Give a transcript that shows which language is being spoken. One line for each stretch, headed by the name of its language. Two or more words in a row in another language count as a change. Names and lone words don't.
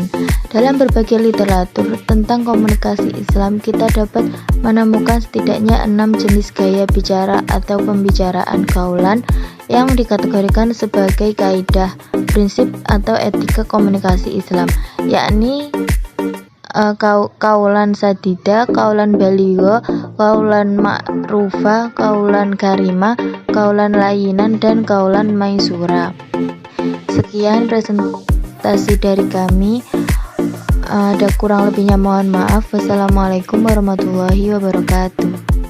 Indonesian: Dalam berbagai literatur tentang komunikasi Islam, kita dapat menemukan setidaknya 6 jenis gaya bicara atau pembicaraan kaulan yang dikategorikan sebagai kaidah, prinsip atau etika komunikasi Islam, yakni
Arabic: قولا سديدا، قولا بليغا، قولا معروفا، قولا كريما، قولا لينا,
Indonesian: dan
Arabic: قولا ميسورا.
Indonesian: Sekian presentasi dari kami. Ada kurang lebihnya mohon maaf.
Arabic: والسلام عليكم ورحمة الله وبركاته.